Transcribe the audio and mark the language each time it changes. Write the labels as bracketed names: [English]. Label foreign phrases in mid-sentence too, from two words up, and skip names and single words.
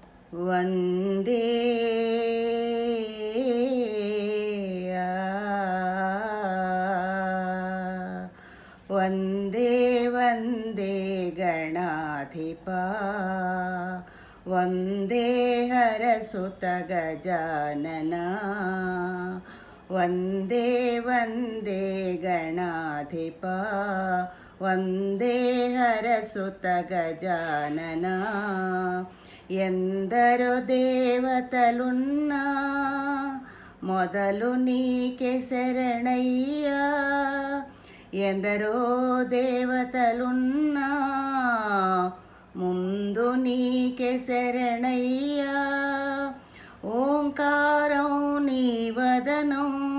[Sanskrit] वन्दे वन्दे वन्दे गणाधिपा वन्दे हरसुत गजानना वन्दे वन्दे गणाधिपा वन्दे हरसुत गजानना [Telugu] ఎందరో దేవతలున్నా మొదలు నీకే శరణయ్యా ఎందరో దేవతలున్నా ముందు నీకే శరణయ్యా ఓంకారం నీ వదనం